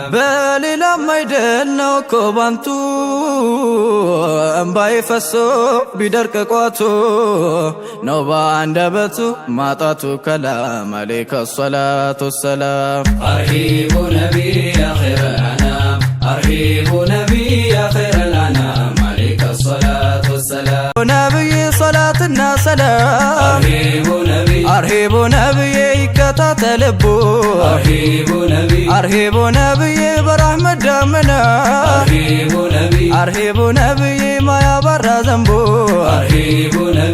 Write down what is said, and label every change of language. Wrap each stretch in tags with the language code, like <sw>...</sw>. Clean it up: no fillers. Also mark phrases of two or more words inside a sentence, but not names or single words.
<am>በሌላም አይደል ነው እኮ ባንቱ እምባዬ ፈሶ ቢደርቅ ቋቱ ነው በአንደበቱ ማጣቱ ከላም</am> <ar>عليك الصلاة والسلام أرحبوا نبي يا خير الأنام أرحبوا نبي يا خير الأنام عليك الصلاة والسلام</ar> <am>ነብዬ ሰላትና ሰላም</am> <ar>أرحبوا نبي</ar> <am>አርሂቡ ነብዬ ይከታተልቡ</am> <ar>أرحبوا نبي</ar> <am>አርሂቡ ነብዬ በረሕመት ዳመና</am> <ar>أرحبوا نبي</ar> <am>አርሂቡ ነብዬ ማያባራ ዘንቡ</am> <ar>أرحبوا نبي</ar>